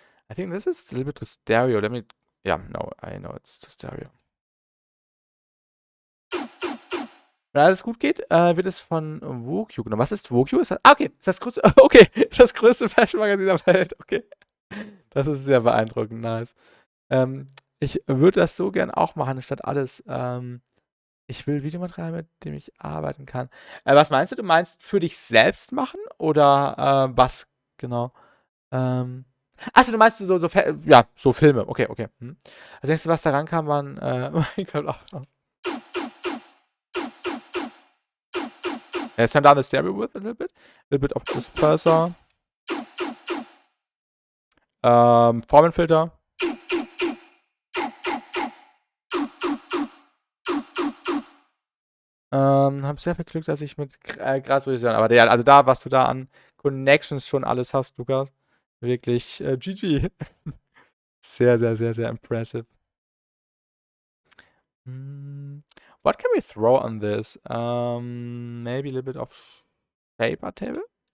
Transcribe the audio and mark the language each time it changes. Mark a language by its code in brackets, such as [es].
[en] I think this is a little bit too stereo. Let me, yeah, no, I know it's too stereo. [de] Wenn alles gut geht, wird es von Wokyu genommen. Was ist Wokyu? Okay, ist das größte, okay, ist das größte Fashion-Magazin der Welt. Okay. Das ist sehr beeindruckend, nice. Ich würde das so gern auch machen, statt alles. Ich will Videomaterial, mit dem ich arbeiten kann. Was meinst du? Du meinst für dich selbst machen? Oder was genau? Achso, du meinst so Filme. Okay, okay. Das nächste, was da rankam, waren Minecraft-Aufnahmen. [en] Let's turn down the stereo width a little bit of disperser. [de] Formenfilter. Hab sehr viel Glück, dass ich mit Grasröschen, aber ja, also da, was du da an Connections schon alles hast, Lukas. Wirklich GG. Sehr, sehr, sehr, sehr impressive. [en] What can we throw on this? Maybe a little bit of paper table?